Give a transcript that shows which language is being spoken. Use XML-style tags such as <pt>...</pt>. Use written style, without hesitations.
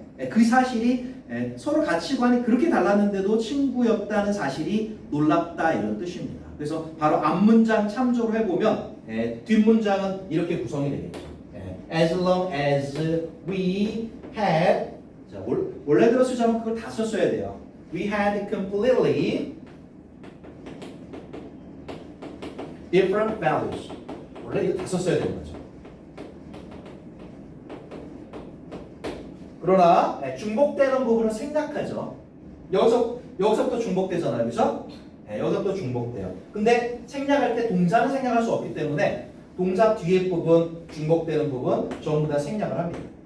<ko>그 사실이 서로 가치관이 그렇게 달랐는데도 친구였다는 사실이 놀랍다 이런 뜻입니다. 그래서 바로 앞문장 참조를 해보면 뒷문장은 이렇게 구성이 되겠죠.</ko> <en>As long as we had,</en> <ko>자, 원래대로 쓰자면 그걸 다 썼어야 돼요.</ko> <en>We had completely different values.</en> <ko>원래 이거 다 썼어야 되는 거죠. 그러나 중복되는 부분은 생략하죠. 여기서부터 중복되잖아요, 그렇죠? 여기서부터 중복돼요. 근데 생략할 때 동사는 생략할 수 없기 때문에 동사 뒤에 부분, 중복되는 부분 전부 다 생략을 합니다.</ko>